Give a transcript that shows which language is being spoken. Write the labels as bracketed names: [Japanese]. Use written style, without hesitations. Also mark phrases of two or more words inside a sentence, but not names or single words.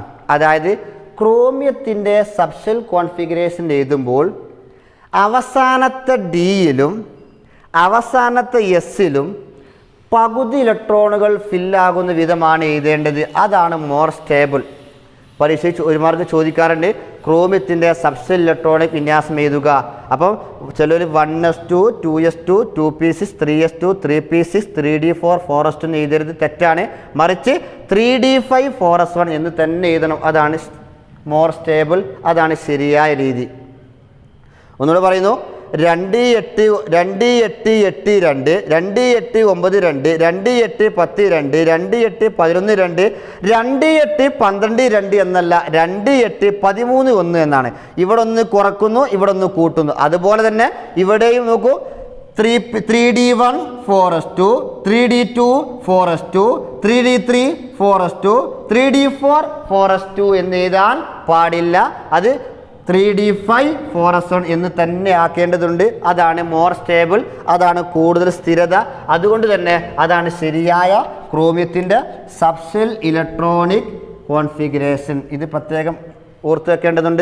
[Malayalam] അതായത് ക്രോമിയത്തിൻ്റെ [English] subshell configuration [Malayalam] എഴുതുമ്പോൾ അവസാനത്തെ ഡിയിലും അവസാനത്തെ എസ്സിലും പകുതി ഇലക്ട്രോണുകൾ ഫില്ലാകുന്ന വിധമാണ് എഴുതേണ്ടത്. അതാണ് [English] more stable. [Malayalam] പരീക്ഷ ഒരു മാർക്ക് ചോദിക്കാറുണ്ട്, ക്രോമിയത്തിൻ്റെ [English] subshell electronic [Malayalam] വിന്യാസം എഴുതുക. അപ്പം ചിലർ 1s2 2s2 2p6 3s2 3p6 3d4 4s2 എന്ന് എഴുതരുത്, തെറ്റാണ്. മറിച്ച് 3d5 4s1 എന്ന് തന്നെ എഴുതണം. അതാണ് [English] more stable, [Malayalam] അതാണ് ശരിയായ രീതി. ഒന്നുകൂടെ പറയുന്നു, 2 8 2 8 8 2 2 8 9 2 2 8 10 2 2 8 11 2 2 8 12 2 എന്നല്ല, 2 8 13 1 എന്നാണ്. ഇവിടെ ഒന്ന് കുറക്കുന്നു, ഇവിടെ ഒന്ന് കൂട്ടുന്നു. അതുപോലെ തന്നെ ഇവിടെയും നോക്കൂ, 3d1 4s2 3d2 4s2 3d3 4s2 3d4 4s2 എന്ന് എഴുതാൻ പാടില്ല. അത് 3d5 4s1 എന്ന് തന്നെ ആക്കേണ്ടതുണ്ട്. അതാണ് [English] more stable, [Malayalam] അതാണ് കൂടുതൽ സ്ഥിരത. അതുകൊണ്ട് തന്നെ അതാണ് ശരിയായ ക്രോമിയത്തിൻ്റെ [English] subshell electronic configuration. [Malayalam] ഇത് പ്രത്യേകം ഓർത്ത് വെക്കേണ്ടതുണ്ട്.